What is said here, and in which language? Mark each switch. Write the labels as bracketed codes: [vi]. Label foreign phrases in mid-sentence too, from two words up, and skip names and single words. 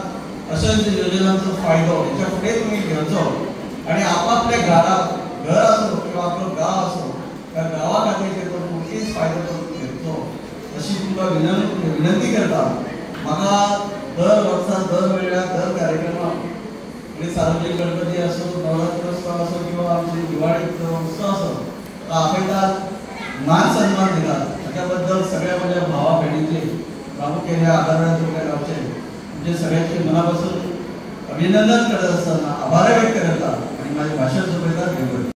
[kok] अशाच योजनांचो फायदो हेच्या फुडें तुमी घेवचो आणि आपापल्या घरात घर असो किंवा आपलो गांव असो त्या गांवा खातीर तेचो नक्कीच फायदो करून घेवचो अशी तुमकां विनंती करता. म्हाका दर वर्सा दर वेळा दर कार्यक्रमाक म्हणजे सार्वजनिक गणपती असो, नवरात्र उत्सव असो किंवा आमचे दिवाळी उत्सव असो आपयतात, मान सन्मान दितात. [mr] ताच्या बद्दल सगळ्या माझ्या भावा बहिणीचे प्रामुख्याने आगाराडा तुमच्या गावचे म्हणजे सगळ्यांचे मनापासून अभिनंदन करत असताना आभार व्यक्त करतात आणि माझे भाषण सोपयतात.